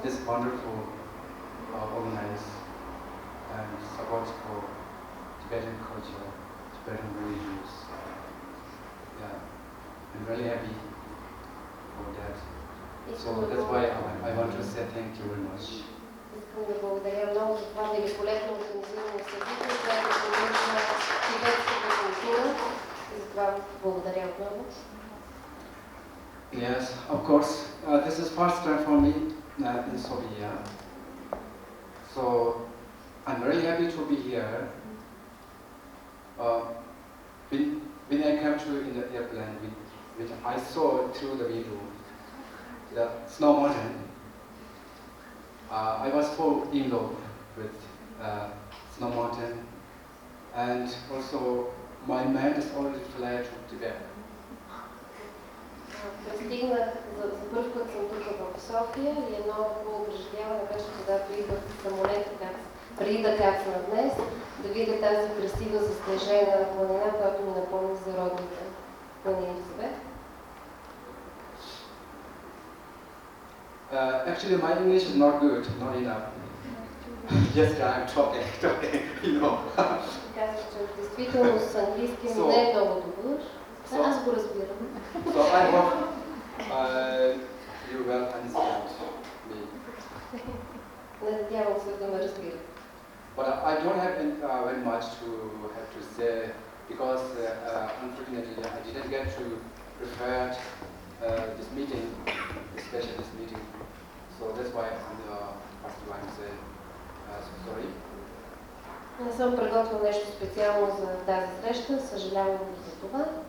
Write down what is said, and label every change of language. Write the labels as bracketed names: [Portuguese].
[English] This wonderful organized and support for Tibetan culture, Tibetan religions. Yeah, I'm really happy for that. So that's why I want to say thank you very much. [Bulgarian] Искам да благодаря много за това великолепно организирано събитие, което поддържа тибетската култура, и за това благодаря отново. [English] Yes, of course. This is first time for me in Sofia. So I'm very happy to be here. When I came to in the airplane, which I saw through the video, the snow mountain. I was so in love with snow mountain, and also my mind is already fled to Tibet. [Bulgarian] Пристигнах, за първ път съм тук в София и едно хубаво преживяване беше, когато идвах в самолета, преди да кацна днес, да видя тази красива заснежена планина, която ми напомня за родните планини в Тибет. [English] Actually, my English is not good, not enough. Yes, I'm talking, you know. [Bulgarian] Казах, че действително с английски не е много добър. Аз го разбирам. [English] So I hope you will understand me. [Bulgarian] Надявам се да ме разбирате. [English] But I don't have very much have to say because unfortunately I didn't get to prepare this meeting, especially this meeting. So that's why first of all I'm saying sorry. [Bulgarian] Не съм приготвил нещо специално за тази среща, съжалявам за това.